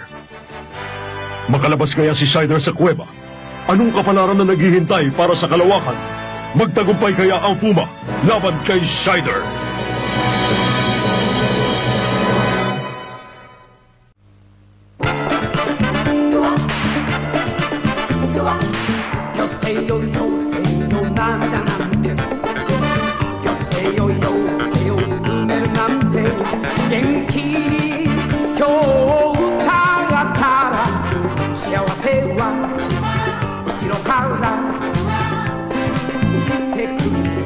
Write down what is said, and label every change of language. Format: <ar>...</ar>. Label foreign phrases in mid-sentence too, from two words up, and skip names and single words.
<tl>Makalabas kaya si Schneider sa kuweba? Anong kapalaran na naghihintay para sa kalawakan? Magtagumpay kaya ang Fuma laban kay Schneider?</tl> <ja>よせよなんだなんてよせよよせよ進めるなんて元気に今日歌ったら幸せは後ろからついてくる</ja>